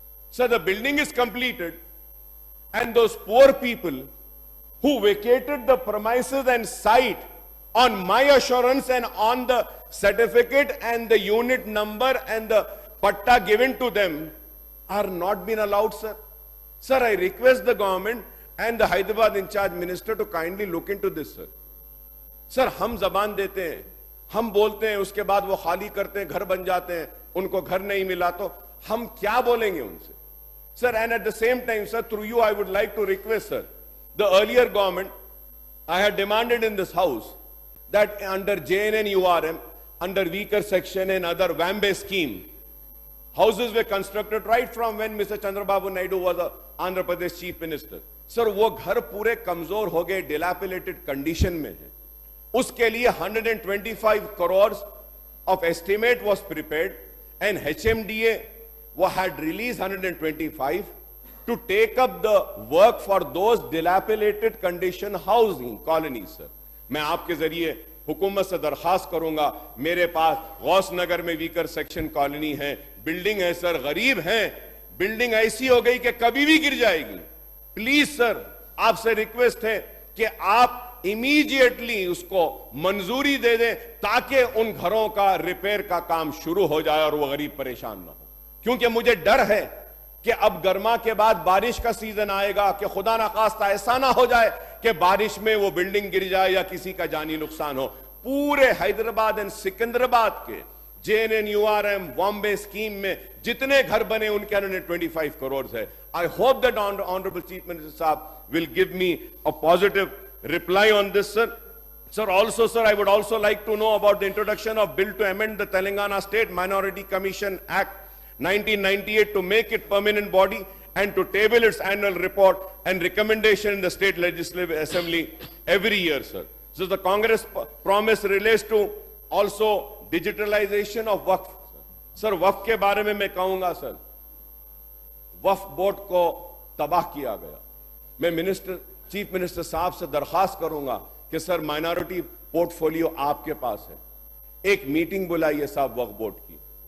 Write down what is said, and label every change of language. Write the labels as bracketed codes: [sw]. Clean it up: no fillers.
[en] So the building is completed, and those poor people who vacated the premises and site on my assurance and on the certificate and the unit number and the patta given to them are not being allowed, sir. Sir, I request the government and the Hyderabad in charge minister to kindly look into this, sir. [hi] Sir, हम जबान देते हैं, हम बोलते हैं, उसके बाद वो खाली करते हैं, घर बन जाते हैं, उनको घर नहीं मिला तो हम क्या बोलेंगे उनसे? [en] Sir, and at the same time, sir, through you, I would like to request, sir, the earlier government, I had demanded in this house that under JNN URM, under weaker section and other Wambe scheme, houses were constructed right from when Mr. Chandrababu Naidu was the Andhra Pradesh Chief Minister. [hi] Sir, वो घर पूरे कमजोर हो गए, dilapidated condition में है. [en] उसके लिए 125 crores of estimate was prepared, and HMDA had released 125 to take up the work for those dilapidated condition housing colonies, sir. [hi] मैं आपके जरिए हुकूमत से दरखास्त करूंगा, मेरे पास गौस नगर में वीकर सेक्शन कॉलोनी है, बिल्डिंग है सर, गरीब है, बिल्डिंग ऐसी हो गई कि कभी भी गिर जाएगी. प्लीज सर, आपसे रिक्वेस्ट है कि आप इमीडिएटली उसको मंजूरी दे दें ताकि उन घरों का रिपेयर का काम शुरू हो जाए और वो गरीब परेशान ना हो. क्योंकि मुझे डर है कि अब गर्मा के बाद बारिश का सीजन आएगा कि खुदा ना खास्ता ऐसा ना हो जाए कि बारिश में वो बिल्डिंग गिर जाए या किसी का जानी नुकसान हो. पूरे हैदराबाद एंड सिकंदराबाद के JNNURM बॉम्बे स्कीम में जितने घर बने उनके 125 करोड़ है. [en] I hope that honourable chief minister साहब will give me a positive reply on this, sir. Sir, also, sir, I would also like to know about the introduction of bill to amend the Telangana State Minority Commission Act 1998 to make it permanent body and to table its annual report and recommendation in the State Legislative Assembly every year, sir. So the Congress promise relates to also digitalization of Wakhf. [hi] Sir, Wakhf के बारे में मैं कहूंगा, sir, वक्फ board को तबाह किया गया. मैं चीफ मिनिस्टर साहब से दरखास्त करूंगा कि सर, माइनॉरिटी पोर्टफोलियो आपके पास है, एक मीटिंग बुलाइए साहब वक्फ बोर्ड की.